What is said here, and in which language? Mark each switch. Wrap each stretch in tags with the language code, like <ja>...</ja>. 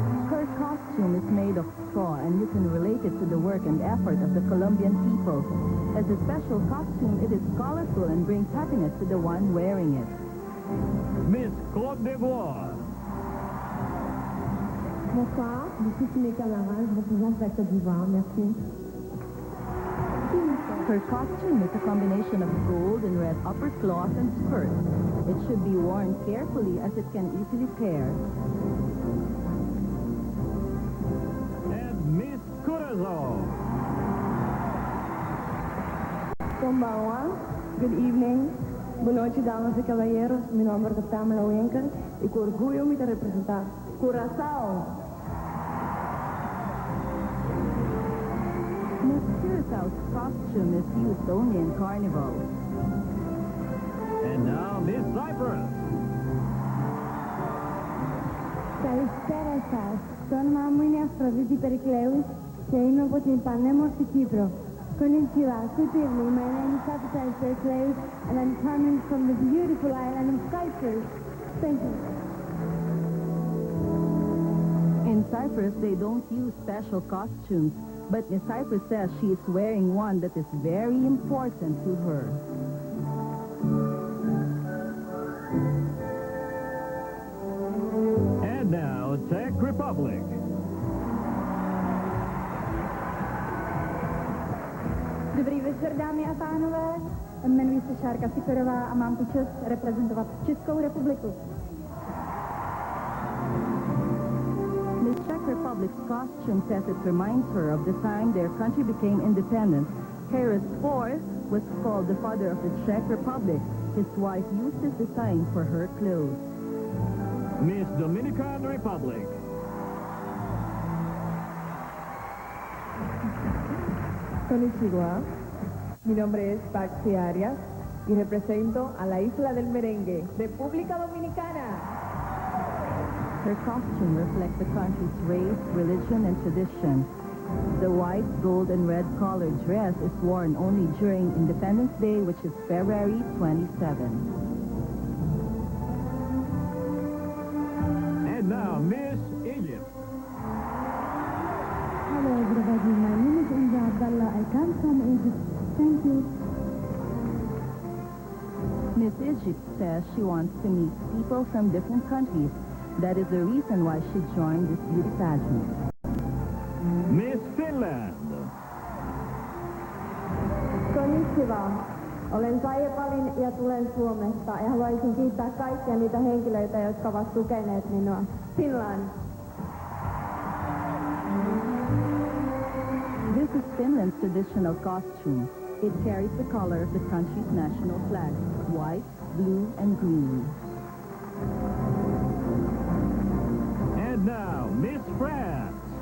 <en>Her costume is made of straw, and you can relate it to the work and effort of the Colombian people. As a special costume, it is colorful and brings happiness to the one wearing it. Miss Côte d'Ivoire.</en> <fr>Bonsoir, je suis Sine Camara, je représente la Côte d'Ivoire. Merci.</fr> <en>Her costume is a combination of gold and red upper cloth and skirt. It should be worn carefully as it can easily tear. And Miss Curaçao.</en> <pt>Konbanwa.</pt> <en>Good evening.</en> <pt>Boa noite, damas e caballeros.</pt> <es>Mi nombre es Tamara Winker y con orgullo me representar Curaçao.</es> <en>Miss Curaçao's costume is used only in carnival. And now Miss Cyprus.</en> <el>Καλησπέρα σας. Το όνομά μου είναι Αφροδίτη Περικλέους και είμαι από την πανέμορφη Κύπρο.</el> <en>Konnichiwa. Good evening. My name is Aphrodite Perikleu and I'm coming from the beautiful island of Cyprus. Thank you. In Cyprus, they don't use special costumes, but Miss Cyprus says she is wearing one that is very important to her. And now Czech Republic.</en> <cs>Dobrý večer, dámy a pánové. Jmenuji se Šárka Siperová a mám tu čest reprezentovat Českou republiku.</cs> <en>Miss Czech Republic's costume says it reminds her of the time their country became independent. Harris IV was called the father of the Czech Republic. His wife used this design for her clothes. Miss Dominican Republic.</en> <es>Konnichiwa, mi nombre es Paxi Arias y represento a la Isla del Merengue, República Dominicana.</es> <en>Her costume reflects the country's race, religion, and tradition. The white, gold, and red colored dress is worn only during Independence Day, which is February 27. And now Miss Egypt. Hello everybody, my name is Inza Abdallah. I come from Egypt. Thank you. Miss Egypt says she wants to meet people from different countries. That is the reason why she joined this beauty pageant. Miss Finland.</en> <ja>Konnichiwa.</ja> <fi>Olen Saija Palin ja tulen Suomesta ja haluaisin kiittää kaikkia niitä henkilöitä, jotka ovat tukeneet minua.</fi> <en>Finland. This is Finland's traditional costume. It carries the color of the country's national flag, white, blue, and green. And now, Miss France.</en>